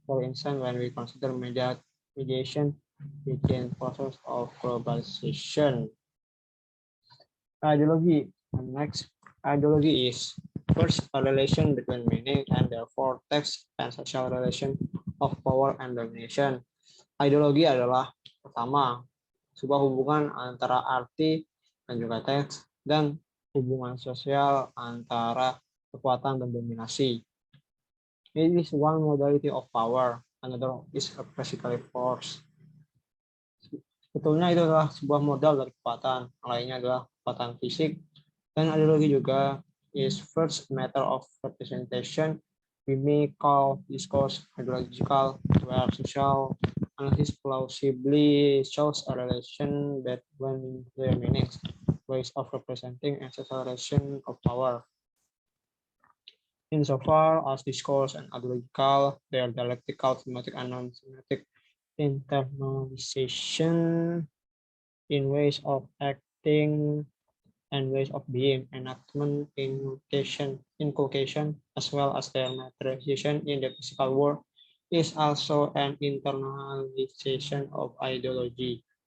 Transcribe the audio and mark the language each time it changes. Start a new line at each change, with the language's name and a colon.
English: For instance, when we consider mediation within process of globalization. Ideology. And next, ideology is First, a relation between meaning and therefore text and social relation of power and domination.
Indonesian: Ideologi adalah pertama, sebuah hubungan antara arti dan juga teks dan hubungan sosial antara kekuatan dan dominasi.
English: It is one modality of power, another is a physical force.
Indonesian: Sebetulnya itu adalah sebuah modal dari kekuatan, lainnya adalah kekuatan fisik, dan ideologi juga
English: is first matter of representation. We may call discourse ideological, where social analysis plausibly shows a relation between their meanings, ways of representing, and social relation of power. Insofar as discourse and ideological, they are dialectical, thematic, and non-thematic internalization in ways of acting and ways of being, enactment, inculcation, as well as their materialization in the physical world, is also an internalization of ideology.